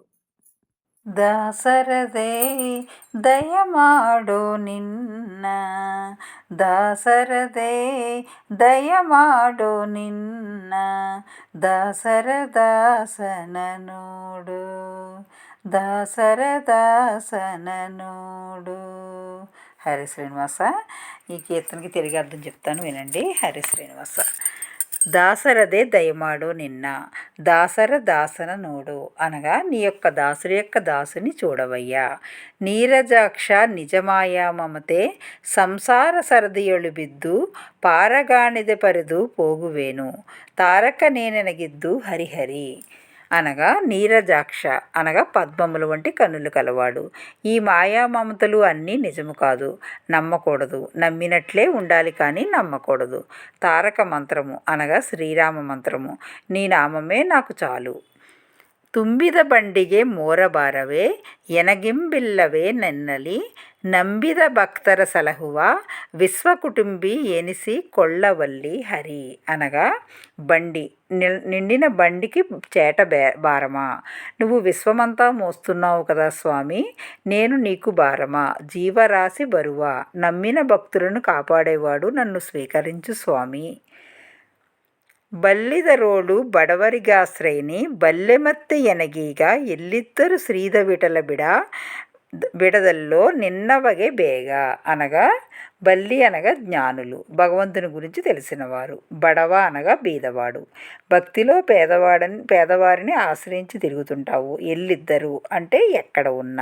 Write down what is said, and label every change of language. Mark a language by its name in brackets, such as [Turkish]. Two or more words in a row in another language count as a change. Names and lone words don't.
[Kannada] ದಾಸರದೇ ದಯ ಮಾಡು ನಿನ್ನ ದಾಸರದೇ ದಯ ಮಾಡು ನಿನ್ನ ದಾಸರ ದಾಸನ ನೋಡು. ದಾಸರ ದಾಸನ నోడు. [Telugu] హరి శ్రీనివాస. ఈ కీర్తనకి తిరిగి అర్థం చెప్తాను, వినండి. హరి శ్రీనివాస. [Kannada] ದಾಸರದೇ ದಯಮಾಡು ನಿನ್ನ ದಾಸರ ದಾಸನ ನೋಡು [Telugu] అనగా నీ యొక్క దాసుడి యొక్క దాసుని చూడవయ్యా. [Kannada] ನೀರಜಾಕ್ಷ ನಿಜಮಾಯಾ ಮಮತೆ ಸಂಸಾರ ಸರದಿಯೊಳು ಬಿದ್ದು ಪಾರಗಾಣಿದೆ ಪರಿದು ಹೋಗುವೆನು ತಾರಕ ನೇನೆನಗಿದ್ದು ಹರಿಹರಿ [Telugu] అనగా నీరజాక్ష అనగా పద్మముల వంటి కన్నులు కలవాడు. ఈ మాయా మమతలు అన్నీ నిజము కాదు, నమ్మకూడదు. నమ్మినట్లే ఉండాలి కానీ నమ్మకూడదు. తారక మంత్రము అనగా శ్రీరామ మంత్రము. నీ నామమే నాకు చాలు. [Kannada] ತುಂಬಿದ ಬಂಡಿಗೆ ಮೋರಬಾರವೇ ಎನಗಿಂಬಿಲ್ಲವೇ ನೆನ್ನಲಿ ನಂಬಿದ ಭಕ್ತರ ಸಲಹುವ ವಿಶ್ವಕುಟುಂಬಿ ಎನಿಸಿ ಕೊಳ್ಳವಲ್ಲಿ ಹರಿ [Telugu] అనగా బండి నిండిన బండికి చేట భారమా, నువ్వు విశ్వమంతా మోస్తున్నావు కదా స్వామి, నేను నీకు భారమా, జీవరాశి బరువా, నమ్మిన భక్తులను కాపాడేవాడు, నన్ను స్వీకరించు స్వామి. [Kannada] ಬಲ್ಲಿದರೋಳು ಬಡವರಿಗಾಶ್ರಯಿನಿ ಬಲ್ಲೆಮತ್ತೆ ಎನಗೀಗ ಎಲ್ಲಿದ್ದರು ಶ್ರೀದ ವಿಠಲ ಬಿಡದಲ್ಲೋ ನಿನ್ನವಗೆ ಬೇಗ [Telugu] అనగా బల్లి అనగా జ్ఞానులు, భగవంతుని గురించి తెలిసినవారు. బడవ అనగా బీదవాడు. భక్తిలో పేదవారిని ఆశ్రయించి తిరుగుతుంటావు. ఎల్లిద్దరు అంటే ఎక్కడ ఉన్నా.